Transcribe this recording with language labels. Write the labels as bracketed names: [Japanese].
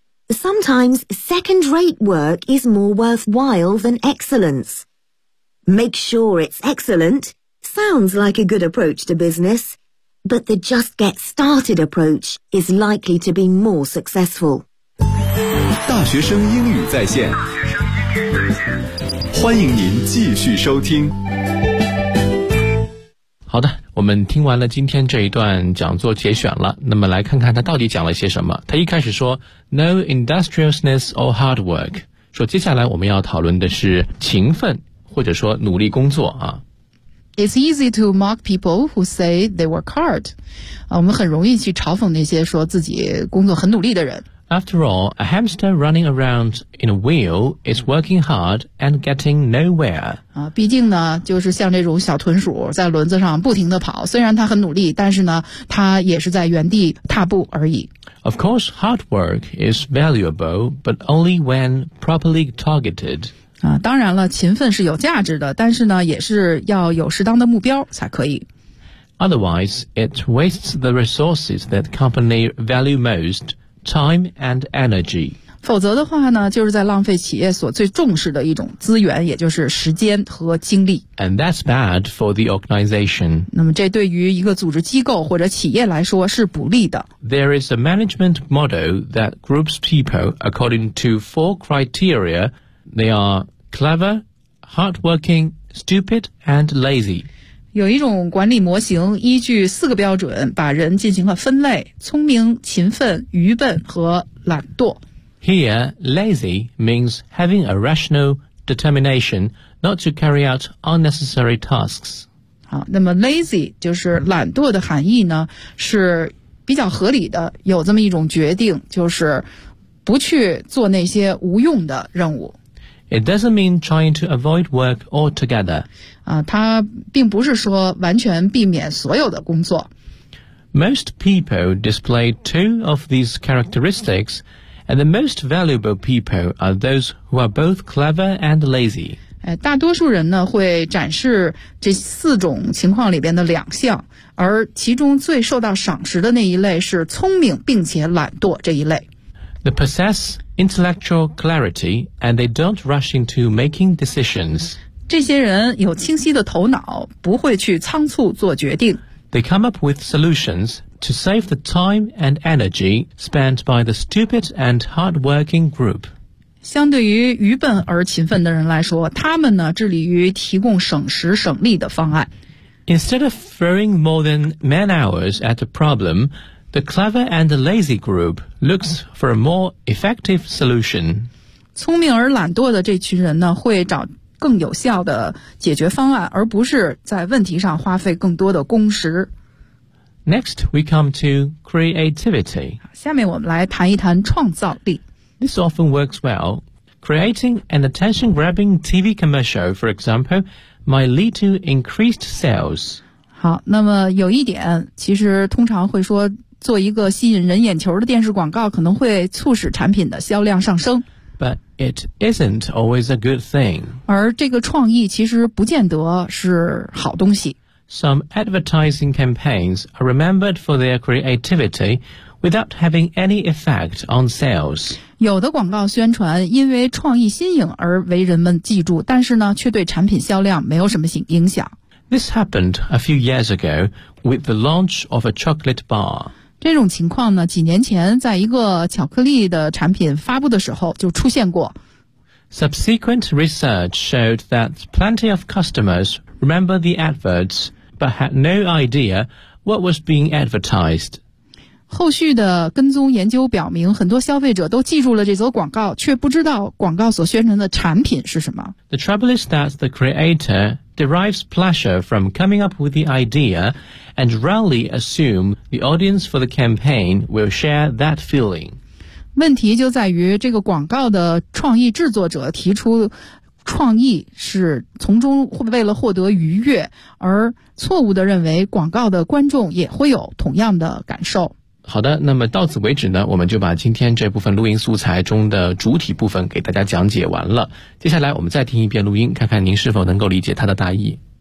[English] Sometimes second-rate work is more worthwhile than excellence. Make sure it's excellent sounds like a good approach to business, but the just get started approach is likely to be more successful. [Chinese] 大学生英语在线，欢迎您继续收听。好的，我们听完了今天这一段讲座节选了，那么来看看他到底讲了些什么。他一开始说 [English] No industriousness or hard work， [Chinese] 说接下来我们要讨论的是勤奋或者说努力工作啊。 [English] It's easy to mock people who say they work hard、 [Chinese] 啊、我们很容易去嘲讽那些说自己工作很努力的人。 [English] After all, a hamster running around in a wheel is working hard and getting nowhere、 [Chinese] 啊、毕竟呢就是像这种小豚鼠在轮子上不停地跑，虽然它很努力，但是呢它也是在原地踏步而已。 [English] Of course, hard work is valuable, but only when properly targeted. [Chinese] 啊、当然了，勤奋是有价值的，但是呢也是要有适当的目标才可以。 [English] Otherwise, it wastes the resources that company value most, time and energy. [Chinese] 否则的话呢就是在浪费企业所最重视的一种资源，也就是时间和精力。 [English] And that's bad for the organization. [Chinese] 那么这对于一个组织机构或者企业来说是不利的。 [English] There is a management model that groups people according to four criteriaThey are clever, hardworking, stupid, and lazy. [Chinese] 有一种管理模型依据四个标准把人进行了分类，聪明、勤奋、愚笨和懒惰。 [English] Here, lazy means having a rational determination not to carry out unnecessary tasks. [Chinese] 好，那么 lazy 就是懒惰的含义呢，是比较合理的，有这么一种决定，就是不去做那些无用的任务。 [English] It doesn't mean trying to avoid work altogether. [Chinese] 啊，它并不是说完全避免所有的工作。 [English] Most people display two of these characteristics, and the most valuable people are those who are both clever and lazy. [Chinese] 大多数人呢会展示这四种情况里边的两项，而其中最受到赏识的那一类是聪明并且懒惰这一类。 [English] The possess intellectual clarity and they don't rush into making decisions. [Chinese] 这些人有清晰的头脑，不会去仓促做决定。 [English] They come up with solutions to save the time and energy spent by the stupid and hardworking group. [Chinese] 相对于愚笨而勤奋的人来说，他们呢致力于提供省时省力的方案。 [English] Instead of throwing more than man hours at a problem,The clever and the lazy group looks for a more effective solution. [Chinese] 聪明而懒惰的这群人呢，会找更有效的解决方案，而不是在问题上花费更多的工时。 [English] Next, we come to creativity. [Chinese] 下面我们来谈一谈创造力。 [English] This often works well. Creating an attention-grabbing TV commercial, for example, might lead to increased sales. [Chinese] 好，那么有一点，其实通常会说做一个吸引人眼球的电视广告可能会促使产品的销量上升。 [English] But it isn't always a good thing. [Chinese] 而这个创意其实不见得是好东西。 [English] Some advertising campaigns are remembered for their creativity without having any effect on sales. [Chinese] 有的广告宣传因为创意新颖而为人们记住，但是呢，却对产品销量没有什么影响。 [English] This happened a few years ago with the launch of a chocolate bar. [Chinese] 这种情况呢，几年前在一个巧克力的产品发布的时候就出现过。 [English] Subsequent research showed that plenty of customers remember the adverts, but had no idea what was being advertised. [Chinese] 后续的跟踪研究表明，很多消费者都记住了这则广告，却不知道广告所宣传的产品是什么。 [English] The trouble is that the creator derives pleasure from coming up with the idea and rarely assume the audience for the campaign will share that feeling. [Chinese] 问题就在于这个广告的创意制作者提出创意是从中为了获得愉悦，而错误地认为广告的观众也会有同样的感受。好的，那么到此为止呢，我们就把今天这部分录音素材中的主体部分给大家讲解完了。接下来我们再听一遍录音，看看您是否能够理解它的大意。